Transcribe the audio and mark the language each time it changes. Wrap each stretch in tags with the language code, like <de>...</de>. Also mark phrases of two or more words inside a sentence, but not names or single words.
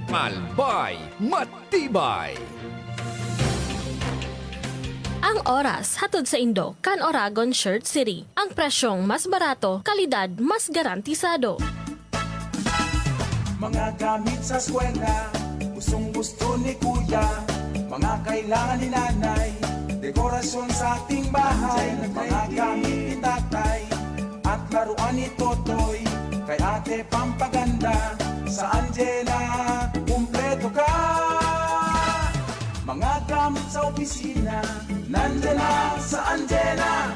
<bik>Albay Matibay. Ang oras hatod sa Indo, kan Oragon Shirt City. Ang presyong mas barato, kalidad mas garantisado.</bik> <tl>Mga gamit sa eskwela, gustong gusto ni kuya. Mga kailangan ni nanay, dekorasyon sa ating bahay. Mga gamit ni tatay, at laruan ni Totoy. Kay ate pampaganda, sa Angela, kumpleto ka. Mga gamit sa opisina, nandiyan na sa Angela.</tl>